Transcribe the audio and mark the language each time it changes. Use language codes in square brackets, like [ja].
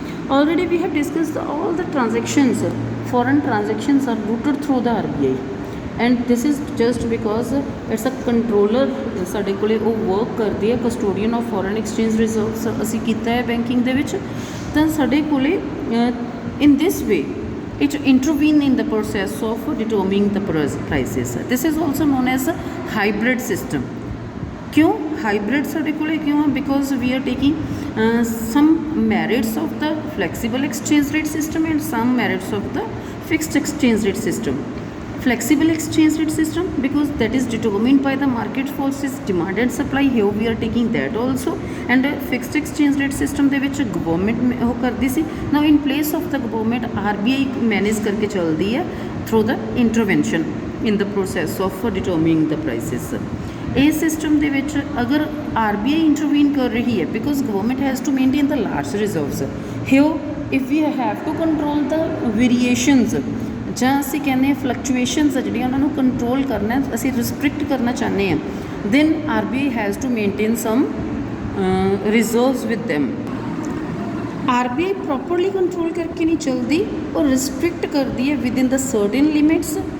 [en] Already we have discussed all the transactions, foreign transactions are routed through the RBI, and this is just because it's a controller [pa] ਸਾਡੇ ਕੋਲੇ ਉਹ work ਕਰਦੀ ਹੈ, [en] custodian of foreign exchange reserves [pa] ਅਸੀਂ ਕੀਤਾ ਹੈ banking ਦੇ ਵਿੱਚ. ਤਾਂ ਸਾਡੇ ਕੋਲੇ [en] in this way it intervene in the process of determining the prices. This is also known as a hybrid system. [hi] क्यों hybrid [pa] ਸਾਡੇ ਕੋਲੇ [hi] क्यों है? [en] Because we are taking some merits of the flexible exchange rate system and some merits of the fixed exchange rate system. Flexible exchange rate system because that is determined by the market forces, demand and supply. Here we are taking that also. And fixed exchange rate system [pa] ਦੇ ਵਿੱਚ government ਉਹ ਕਰਦੀ ਸੀ. [en] Now in place of the government RBI manage [pa] ਕਰਕੇ ਚੱਲਦੀ ਹੈ [en] through the intervention in the process of determining the prices. [pa] ਇਸ system ਦੇ ਵਿੱਚ ਅਗਰ RBI intervene ਕਰ ਰਹੀ ਹੈ [en] because government has to maintain the large reserves. Here if we have to control the variations [pa] ਜਾਂ ਅਸੀਂ ਕਹਿੰਦੇ ਹਾਂ ਫਲਕਚੁਏਸ਼ਨਸ ਆ ਜਿਹੜੀਆਂ ਉਹਨਾਂ ਨੂੰ ਕੰਟਰੋਲ ਕਰਨਾ, ਅਸੀਂ ਰਿਸਟ੍ਰਿਕਟ ਕਰਨਾ ਚਾਹੁੰਦੇ ਹਾਂ, [en] Then RBI has to maintain some reserves with them. [pa] RBI properly control ਕਰਕੇ ਨਹੀਂ ਚੱਲਦੀ, ਉਹ ਰਿਸਟ੍ਰਿਕਟ ਕਰਦੀ ਹੈ [en] Within the certain limits.